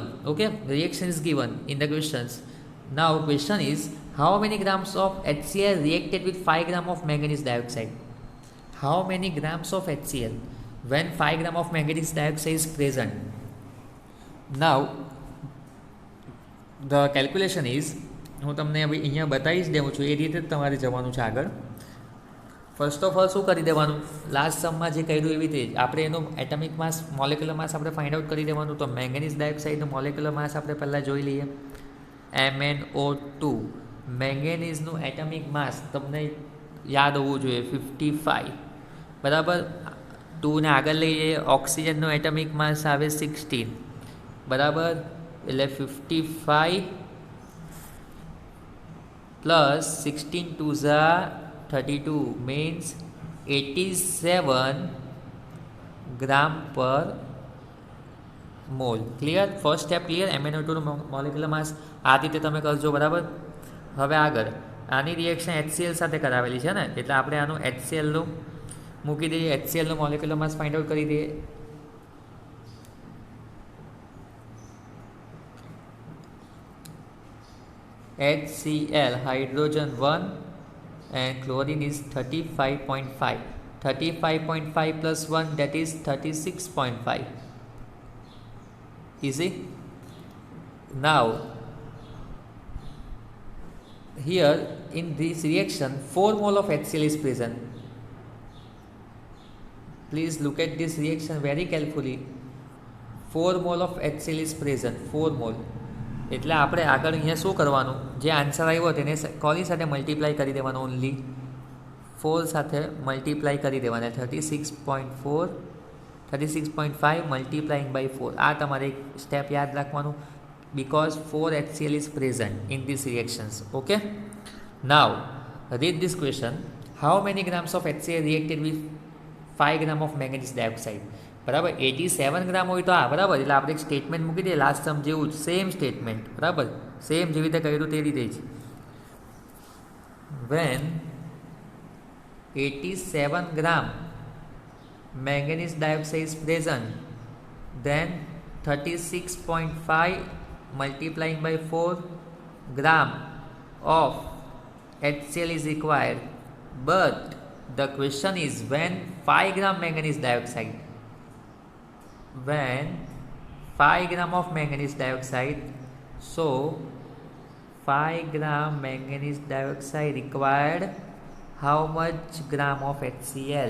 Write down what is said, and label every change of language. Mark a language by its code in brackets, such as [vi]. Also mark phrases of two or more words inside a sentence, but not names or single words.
[en] Okay, reaction is given in the questions. Now question is, how many grams of HCl reacted with 5 grams of manganese dioxide? How many grams of HCl when 5 grams of manganese dioxide is present? Now the calculation is, [gu] હું તમને હવે અહીંયા બતાવી જ દેવું છું, એ રીતે જ તમારે જવાનું છે આગળ. [en] first of all [gu] શું કરી દેવાનું, [en] last sum [gu] જે કર્યું એવી રીતે આપણે એનું [en] atomic mass, molecular mass [gu] આપણે [en] find out [gu] કરી દેવાનું. તો મેંગેનીઝ ડાયોક્સાઇડનું [en] molecular mass [gu] આપણે પહેલાં જોઈ લઈએ. MnO2 મેંગેનીઝનું [en] atomic mass [gu] તમને યાદ હોવું જોઈએ 55. બરાબર. 2 ને આગળ લઈએ. ઓક્સિજનનું [en] atomic mass [gu] આવે 16. બરાબર. એટલે [en] 55 પ્લસ 16 2 32 means 87 gram per mole. Clear? First step clear. [gu] MnO2 [en] molecular mass [gu] આ રીતે તમે કરજો. બરાબર. હવે આગળ આની રિએક્શન HCl સાથે કરાવેલી છે ને, એટલે આપણે આનું HClનું મૂકી દઈએ. HClનું [en] molecular mass find out [gu] કરી દઈએ. HCl હાઇડ્રોજન 1 [en] and chlorine is [gu] 35.5. [en] 35.5 plus 1, that is 36.5. Easy. Now here in this reaction 4 mole of HCl is present. Please look at this reaction very carefully. 4 mole of HCl is present. 4 mole. [gu] એટલે આપણે આગળ અહીંયા શું કરવાનું, જે આન્સર આવ્યો તેને કોની સાથે મલ્ટીપ્લાય કરી દેવાનો, ઓનલી 4 સાથે મલ્ટીપ્લાય કરી દેવાના. [en] 36.4 36.5 multiplying by 4. [gu] આ તમારે સ્ટેપ યાદ રાખવાનું, [en] because 4 HCl is present in these reactions. Okay. Now read this question. How many grams of HCl reacted with 5 grams of manganese dioxide? [gu] બરાબર. 87 ગ્રામ હોય તો આ. બરાબર. એટલે આપણે એક સ્ટેટમેન્ટ મૂકી દઈએ [en] last sum [gu] જેવું જ, [en] same statement. [gu] બરાબર. સેમ જેવી રીતે કર્યું તે રીતે જ. [en] when 87 gram manganese dioxide is present, then 36.5 multiplying by 4 gram of HCl is required. But the question is, when 5 gram manganese dioxide, when 5 gram of manganese dioxide, so 5 gram manganese dioxide required how much gram of HCl?